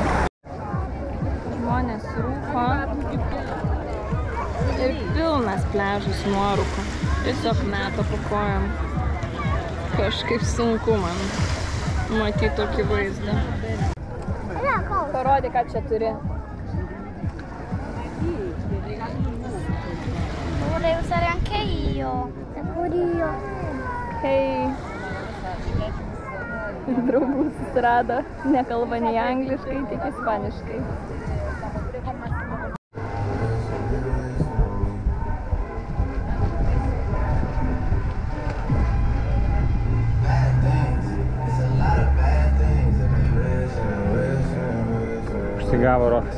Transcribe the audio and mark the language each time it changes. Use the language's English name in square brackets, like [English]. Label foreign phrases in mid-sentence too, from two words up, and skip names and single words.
[Lithuanian] Žmonės rūko ir pilnas pliažas nuorūko. Tiesiog meta po kojam. Kažkaip sunku man matyti tokį vaizdą. Parodė, ką čia turi. [Italian] Vorrei usare anche io. E pure io. [Lithuanian] Hei. Draugų susirado, nekalba nei angliškai, tik ispaniškai. Užsigavo Rokas.